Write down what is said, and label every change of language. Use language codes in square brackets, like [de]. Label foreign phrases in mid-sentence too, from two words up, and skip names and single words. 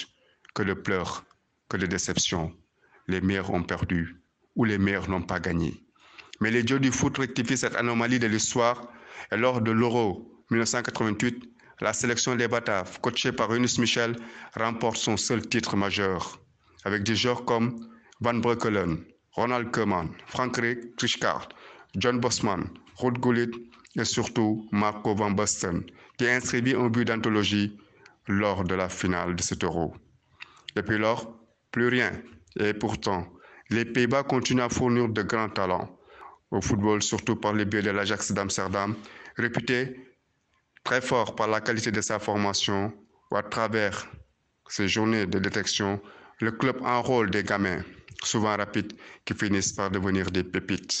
[fr] Que de pleurs, que de déceptions. Les meilleurs ont perdu, ou les meilleurs n'ont pas gagné. Mais les dieux du foot rectifient cette anomalie de l'histoire, et lors de l'Euro 1988, la sélection des Bataves, coachée par Rinus Michel, remporte son seul titre majeur, avec des joueurs comme Van Breukelen, Ronald Koeman, Frank Rijkaard, John Bosman, Ruud Gullit et surtout Marco van Basten, qui inscrivit un but d'anthologie lors de la finale de cet Euro. Depuis lors, plus rien. Et pourtant, les Pays-Bas continuent à fournir de grands talents au football, surtout par le biais de l'Ajax d'Amsterdam, réputé très fort par la qualité de sa formation, ou à travers ces journées de détection, le club enrôle des gamins, souvent rapides, qui finissent par devenir des pépites.